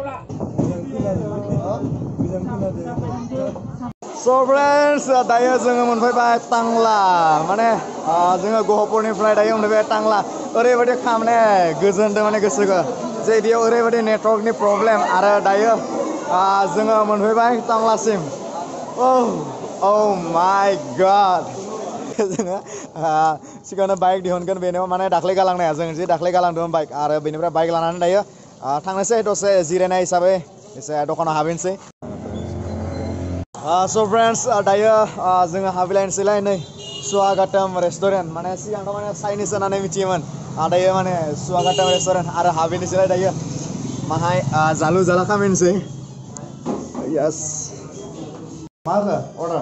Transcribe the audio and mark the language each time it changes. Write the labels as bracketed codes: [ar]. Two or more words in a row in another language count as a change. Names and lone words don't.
[en] So friends, [brx] दायो जोङो मोनफैबाय टांला माने जोङो गहपुरनिफ्राय दायो मोनफैबाय टांला ओरैबायदि खामने गोजोनदों माने गोसोखौ जे बेयाव ओरैबायदि नेटवर्कनि प्रब्लेम आरो दायो जोङो मोनफैबाय टांलासिम [en] oh my god [brx] जोङो सिगांनो बाइक दिहुनगोन बेनो माने दाख्लै गालांनाया जों जे दाख्लै गालांदोंमोन बाइक आरो बेनिफ्राय बाइक लानानै दायो थांनोसै दसे जिरायनाय हिसाबै एसे दखानाव हाबहैनोसै [en] So friends, [brx] दायो जोङो हाबलायनोसैलाय नै स्वागतम रेस्टुरेन्ट माने सिगांथ' माने चाइनिस होननानै मिथियोमोन दायो माने स्वागतम रेस्टुरेन्ट आरो हाबहैनोसैलाय दायो माहाय जालु जाला खालामनोसै yes मा होखो अर्डार